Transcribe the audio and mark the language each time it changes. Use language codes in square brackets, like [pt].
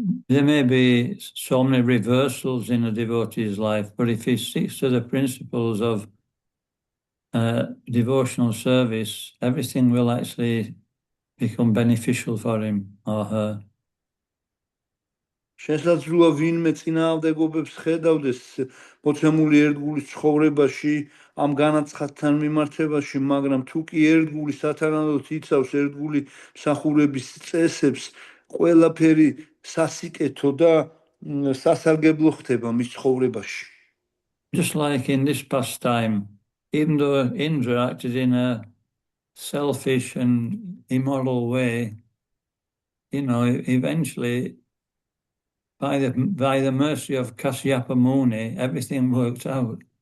[en] There may be so many reversals in a devotee's life, but if he sticks to the principles of devotional service, everything will actually become beneficial for him or her. [ka] შესაძლოა ვინმე წინააღმდეგობებს ხედავდეს მოცემული ერთგულის ცხოვრებაში, ამ განაცხადთან მიმართებაში, მაგრამ თუ კი ერთგული სათანადოდ იცავს ერთგული მსახურების წესებს, ყველაფერი სასიკეთო და სასარგებლო ხდება მის ცხოვრებაში. [en] Just like in this pastime, even though Indra acted in a selfish and immoral way, eventually, by the mercy of Kasyapa Muni, everything worked out.